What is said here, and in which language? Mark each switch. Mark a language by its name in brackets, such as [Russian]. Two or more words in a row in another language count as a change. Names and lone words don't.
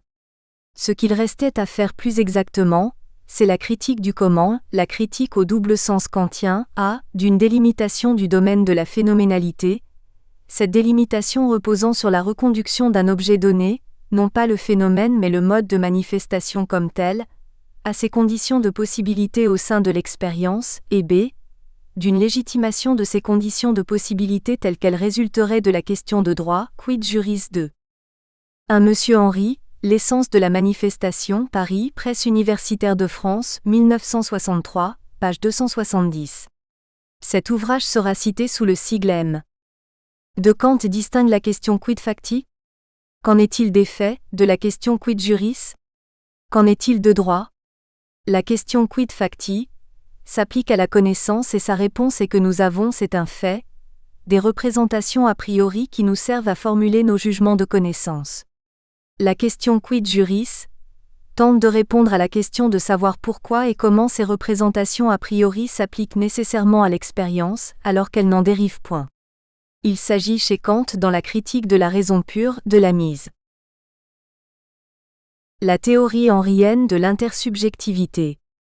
[French] Ce qu'il restait à faire plus exactement, c'est la critique du comment, la critique au double sens kantien, d'une délimitation du domaine de la phénoménalité, cette délimitation reposant sur la reconduction d'un objet donné, non pas le phénomène mais le mode de manifestation comme tel, à ses conditions de possibilité au sein de l'expérience, et d'une légitimation de ces conditions de possibilité telles qu'elles résulteraient de la question de droit, [Latin] quid juris 2. [French] 1 Monsieur Henry, L'essence de la manifestation, Paris, Presse universitaire de France, 1963, page 270. Cet ouvrage sera cité sous le sigle M. De Kant distingue la question [Latin] quid facti? [French] Qu'en est-il des faits, de la question [Latin] quid juris? [French] Qu'en est-il de droit? La question [Latin] quid facti [French] s'applique à la connaissance et sa réponse est que nous avons, c'est un fait, des représentations a priori qui nous servent à formuler nos jugements de connaissance. La question [Latin] quid juris [French] tente de répondre à la question de savoir pourquoi et comment ces représentations a priori s'appliquent nécessairement à l'expérience, alors qu'elles n'en dérivent point. Il s'agit chez Kant dans la critique de la raison pure, de la mise. La théorie henrienne de l'intersubjectivité.